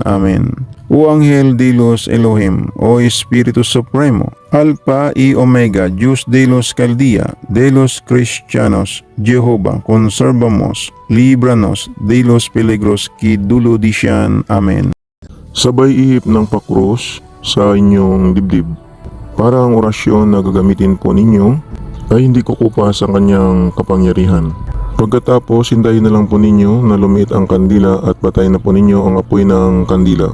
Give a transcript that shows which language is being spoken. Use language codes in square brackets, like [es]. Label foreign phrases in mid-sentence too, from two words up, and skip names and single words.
[es] Amén. O Ángel de los Elohim, O Espíritu Supremo, Alpha y Omega, Dios de los Caldea, de los Cristianos Jehová, conservamos, líbranos de los peligros que dulo desean. Amen. [tl] Sabay ihip ng pakros sa inyong dibdib. Para ang orasyon na gagamitin po ninyo ay hindi kukupa sa kanyang kapangyarihan. Pagkatapos, hintayin na lang po ninyo na lumiit ang kandila at patayin na po ninyo ang apoy ng kandila.